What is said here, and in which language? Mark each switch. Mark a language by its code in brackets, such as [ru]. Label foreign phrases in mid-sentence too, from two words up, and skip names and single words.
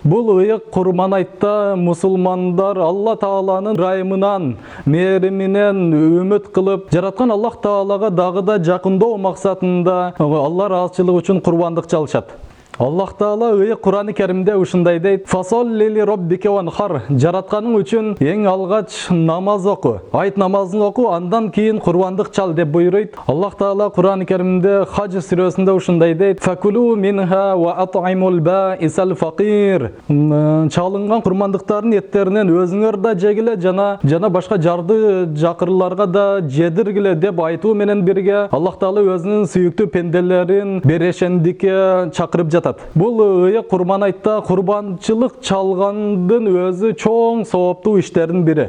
[ky] Бул Ыйык Курман айтта мусулмандар Алла Тааланын райымынан, мээриминен үмүт кылып, жараткан Аллах Таалага дагы да жакындоо максатында Алла ыраазычылыгы үчүн курбандык чалышат. Аллах Таала Ыйык Кур'ан-ы Керимде ушундай дейт: [ar] "فصل لربك وانحر", [ky] жаратканың үчүн эң алгач намаз оку, айт намазын оку, андан кийин курбандык чал деп буйруйт. Аллах Таала Кур'ан-ы Керимде Хадж сүрөсүндө ушундай дейт: [ar] "فكلوا منها وأطعموا البائس الفقير", [ky] чалынган курбандыктардын эттеринен өзүңөр да жегиле, жана башка жарды жакырларга да жедиргиле деп айтуу менен бирге Аллах Таала өзүнүн сүйүктүү пенделерин берешендикке чакырып жатат. Бул Ыйык Курман айтта курбанчылык чалгандын өзү чоң сооптуу иштердин бири.